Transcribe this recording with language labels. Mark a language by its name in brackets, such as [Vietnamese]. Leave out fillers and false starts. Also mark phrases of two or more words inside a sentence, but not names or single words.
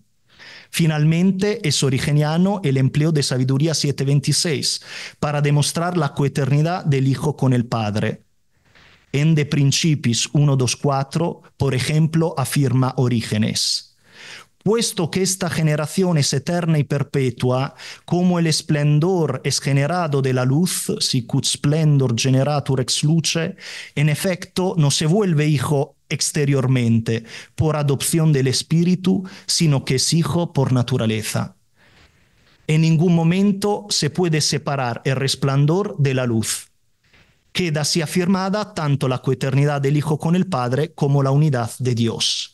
[Spanish] Finalmente, es origeniano el empleo de Sabiduría 7:26 para demostrar la coeternidad del Hijo con el Padre. En De Principis 1.2.4, por ejemplo, afirma Orígenes: puesto que esta generación es eterna y perpetua, como el esplendor es generado de la luz, [Latin] sicut splendor generatur ex luce, [Spanish] en efecto no se vuelve hijo exteriormente por adopción del Espíritu, sino que es hijo por naturaleza. En ningún momento se puede separar el resplandor de la luz. Queda así afirmada tanto la coeternidad del Hijo con el Padre como la unidad de Dios.